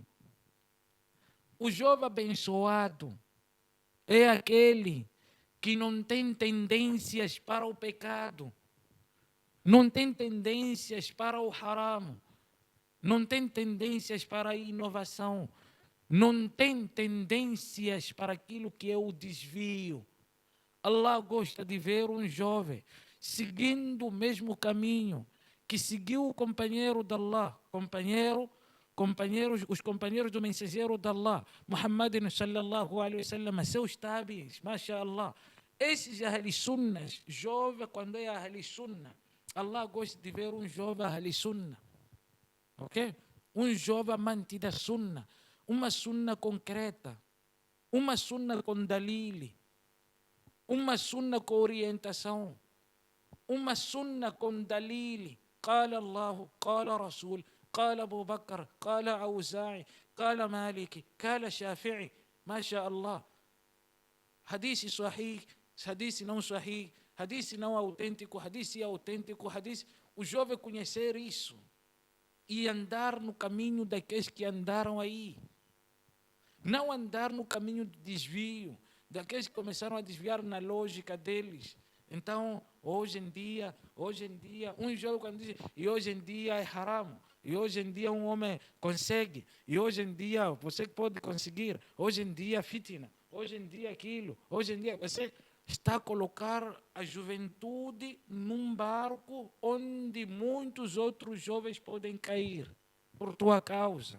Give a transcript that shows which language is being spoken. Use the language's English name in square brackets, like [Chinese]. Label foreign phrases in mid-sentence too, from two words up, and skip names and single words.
[Portuguese] O jovem abençoado é aquele que não tem tendências para o pecado, não tem tendências para o haram, não tem tendências para a inovação, não tem tendências para aquilo que é o desvio. Allah gosta de ver um jovem seguindo o mesmo caminho que seguiu o companheiro de Allah, os companheiros do mensageiro de Allah, Muhammad [Arabic] صلى الله عليه وسلم, [Portuguese] seus tabi'is, mashallah. Esses [Arabic] أهل السنة, [Portuguese] jovem quando é [Arabic] أهل السنة, [Portuguese] Allah gosta de ver um jovem [Arabic] أهل السنة. [Portuguese] Ok? Um jovem amante da sunna, uma sunna concreta, uma sunna com dalili, uma sunna com orientação, uma sunna com dalili. [Arabic] قال الله قال رسول قال أبو بكر قال أوزاعي قال مالكي قال شافعي ما شاء الله. حديث صحيح, [Portuguese] hadith não sahih, hadith não autêntico, hadith autêntico, hadith. O jovem conhecer isso e andar no caminho daqueles que andaram aí. Não andar no caminho de desvio, daqueles que começaram a desviar na lógica deles. Então, hoje em dia, um jovem quando diz, e hoje em dia é haram, e hoje em dia um homem consegue, e hoje em dia você pode conseguir, hoje em dia fitna, hoje em dia aquilo, hoje em dia você está a colocar a juventude num barco onde muitos outros jovens podem cair por tua causa.